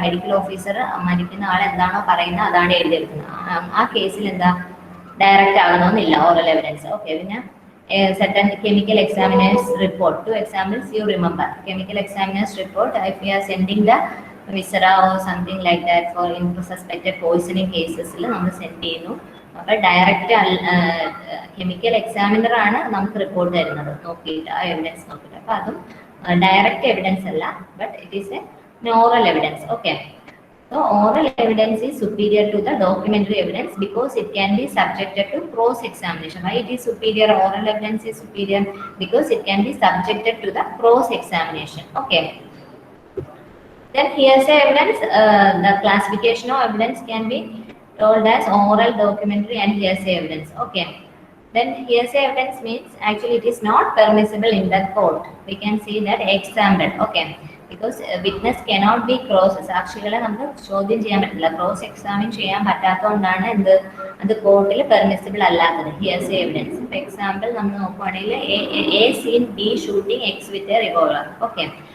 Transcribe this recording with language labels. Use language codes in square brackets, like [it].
[ml] Medical officer മരിക്കുന്ന ആൾ എന്താണോ പറയുന്നത് അതാണ് എഴുതിയെടുക്കുന്നത്. ആ കേസിൽ എന്താ? ഡയറക്റ്റ് ആകണമെന്നില്ല ഓറൽ എവിഡൻസ്. ഓക്കെ, പിന്നെ [en] a certain chemical examiner's report. Two examples you remember. Chemical examiner's report, if we are sending the viscera or something like that for in suspected poisoning cases, [ml] നമ്മൾ send ചെയ്യുന്നു. അപ്പോൾ direct chemical examiner ആണ് നമുക്ക് report തരുന്നത് നോക്കിയിട്ട് ആ evidence നോക്കിയിട്ട്. അപ്പോൾ അതും [en] Direct evidence അല്ല, but it is a oral evidence. Okay. So oral evidence is superior to the documentary evidence because it can be subjected to cross examination. Why it is superior? Oral evidence is superior because it can be subjected to the cross examination. Okay. Then hearsay evidence, the classification of evidence can be told as oral, documentary and hearsay evidence. Okay. Then hearsay evidence means actually it is not permissible in the court. We can see that example. Okay. Because witness cannot be cross, [ml] സാക്ഷികളെ നമുക്ക് ചോദ്യം ചെയ്യാൻ പറ്റില്ല, cross examine ചെയ്യാൻ പറ്റാത്തതുകൊണ്ടാണ് എന്ത് അത് കോർട്ടിൽ permissible അല്ലാത്തത് ഹിയർസേ എവിഡൻസ്. [en] for example [ml] നമ്മൾ നോക്കുവാണെങ്കിൽ [en] A seen B shooting X with a revolver. Okay.